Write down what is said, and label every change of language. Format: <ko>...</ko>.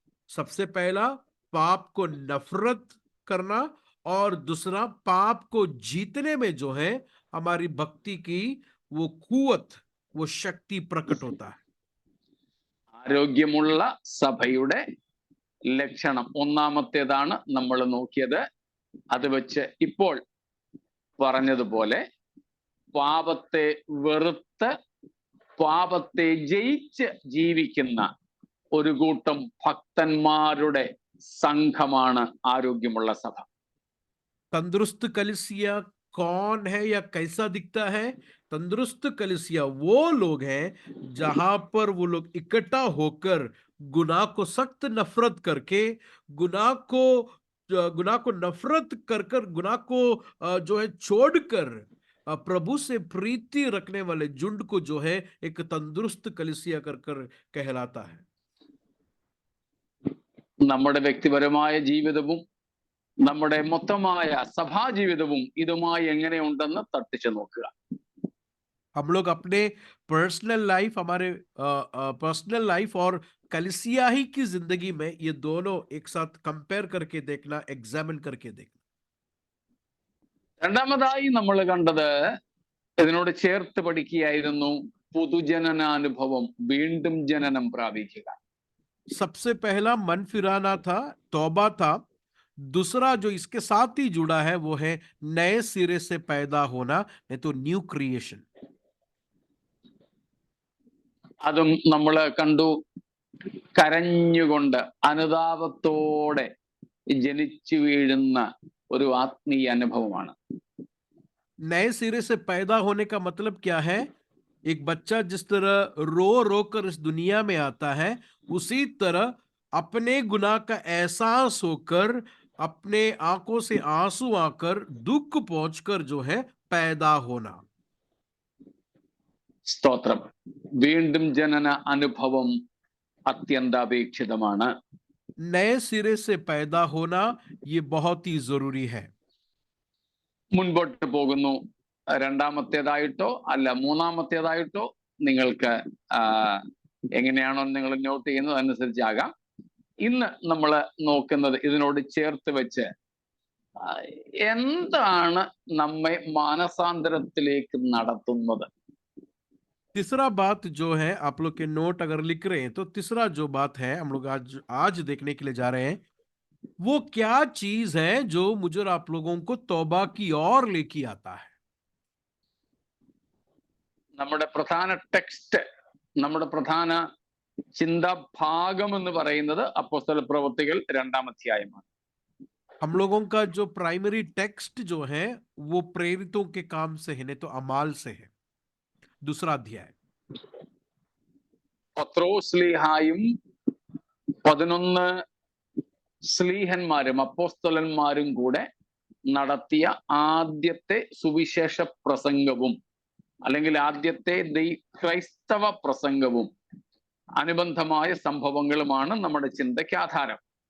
<hi>सबसे पहला पाप को नफरत करना, और दूसरा पाप को जीतने में जो है हमारी भक्ति की वो कुव्वत, वो शक्ति प्रकट होता है.</hi> <ml>ആരോഗ്യമുള്ള സഭയുടെ ലക്ഷണം ഒന്നാമത്തേതാണ് നമ്മൾ നോക്കിയത്. അത് വെച്ച് ഇപ്പോൾ പറഞ്ഞതുപോലെ പാപത്തെ വെറുത്ത് പാപത്തെ ജയിച്ച് ജീവിക്കുന്ന ഒരു കൂട്ടം ഭക്തന്മാരുടെ സംഘമാണ് ആരോഗ്യമുള്ള സഭ.</ml> <hi>तंदुरुस्त कलीसिया कौन है या कैसा दिखता है? तंदुरुस्त कलीसिया वो लोग हैं जहां पर वो लोग इकट्ठा होकर गुनाह को सख्त नफरत करके, गुनाह को गुनाह को नफरत कर कर गुनाह को जो है छोड़कर प्रभु से प्रीति रखने वाले झुंड को जो है एक तंदुरुस्त कलीसिया कर कर कहलाता है।</hi> <ml>നമ്മുടെ വ്യക്തിപരമായ ജീവിതവും നമ്മുടെ മൊത്തമായ സഭാ ജീവിതവും ഇതുമായി എങ്ങനെയുണ്ടെന്ന് തട്ടിച്ചു നോക്കുക.</ml> <hi>हम लोग अपने पर्सनल लाइफ, हमारे पर्सनल लाइफ और कलिसिया ही की जिंदगी में ये दोनों एक साथ कंपेयर करके देखना, एग्जामिन करके देखना।</hi> <ml>രണ്ടാമതായി നമ്മൾ കണ്ടത് ഇതിനോട് ചേർത്ത് പഠിക്കുകയായിരുന്നു പുതുജനനാനുഭവം, വീണ്ടും ജനനം പ്രാപിക്കുക.</ml> <hi>सबसे पहला मन फिराना था, तौबा था। दूसरा जो इसके साथ ही जुड़ा है वो है नए सिरे से पैदा होना, नहीं तो न्यू क्रिएशन।</hi> <ml>അതും നമ്മൾ കണ്ടു. കരഞ്ഞുകൊണ്ട് അനുതാപത്തോടെ ജനിച്ചു വീഴുന്ന ഒരു ആത്മീയ അനുഭവമാണ്.</ml> <hi>नए सिरे से पैदा होने का मतलब क्या है? एक बच्चा जिस तरह रो रो कर इस दुनिया में आता है, उसी तरह अपने गुनाह का एहसास होकर, अपने आंखों से आंसू आकर, दुख पहुंचकर जो है पैदा होना।</hi> <ml>സ്തോത്രം. വീണ്ടും ജനന അനുഭവം അത്യന്താപേക്ഷിതമാണ്.</ml> <hi>नए सिरे से पैदा होना ये बहुत ही जरूरी है।</hi> <ml>മുൻപോട്ട് പോകുന്നു. രണ്ടാമത്തേതായിട്ടോ അല്ല മൂന്നാമത്തേതായിട്ടോ നിങ്ങൾക്ക് എങ്ങനെയാണോ നിങ്ങൾ നോട്ട് ചെയ്യുന്നത് അനുസരിച്ചാകാം. ഇന്ന് നമ്മൾ നോക്കുന്നത് ഇതിനോട് ചേർത്ത് വെച്ച് എന്താണ് നമ്മെ മാനസാന്തരത്തിലേക്ക് നടത്തുന്നത്.</ml> <hi>तीसरा बात जो है, आप लोग के नोट अगर लिख रहे हैं तो तीसरा जो बात है हम लोग आज देखने के लिए जा रहे हैं, वो क्या चीज है जो मुझे और आप लोगों को तौबा की ओर लेके आता है।</hi> <ml>നമ്മുടെ പ്രധാന ടെക്സ്റ്റ്, നമ്മുടെ പ്രധാന ചിന്താഭാഗം എന്ന് പറയുന്നത് അപ്പോസ്തല പ്രവൃത്തികൾ 2-ാം അധ്യായമാണ്.</ml> <hi>हम लोगों का जो प्राइमरी टेक्स्ट जो है वो प्रेरितों के काम से है, नहीं तो अमाल से है, 2रा अध्याय।</hi> <ml>പത്രോസ് ശ്ലീഹായും 11 ശ്ലീഹന്മാരും അപ്പോസ്തലന്മാരും കൂടെ നടത്തിയ ആദ്യത്തെ സുവിശേഷ പ്രസംഗവും അല്ലെങ്കിൽ ആദ്യത്തെ ക്രൈസ്തവ പ്രസംഗവും അനുബന്ധമായ സംഭവങ്ങളുമാണ് നമ്മുടെ ചിന്തയ്ക്ക് ആധാരം.</ml>